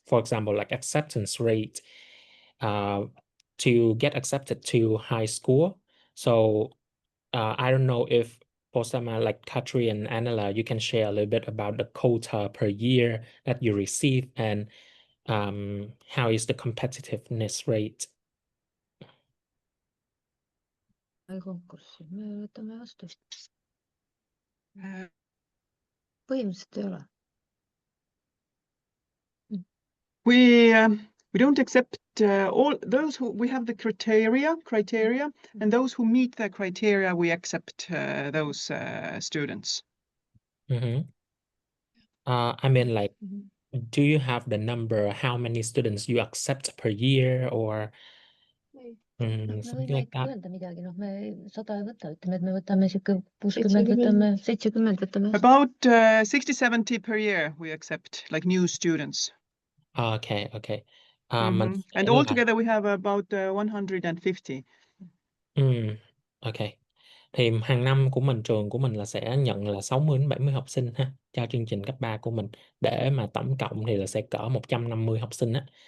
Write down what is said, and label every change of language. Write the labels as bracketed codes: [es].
[en] For example, like acceptance rate to get accepted to high school. So I don't know if Posama, like Katri and Anela, you can share a little bit about the quota per year that you receive, and how is the competitiveness rate? [et] konkurssi, me võtame vastu vist. Põhimõtteliselt ei ole. [en] We don't accept all those who we have the criteria, and those who meet the criteria, we accept those students. I mean, like, do you have the number, how many students you accept per year, or something like that? [et] Öelda midagi, me 100 ei võta, ütleme, et me võtame siuke 60, võtame 70, võtame. [en] About 60-70 per year we accept, like new students. Okay. And altogether we have about 150. Okay. [vi] Thì hàng năm của mình, trường của mình là sẽ nhận là 60 đến 70 học sinh ha, cho chương trình cấp 3 của mình, để mà tổng cộng thì là sẽ cỡ 150 học sinh á.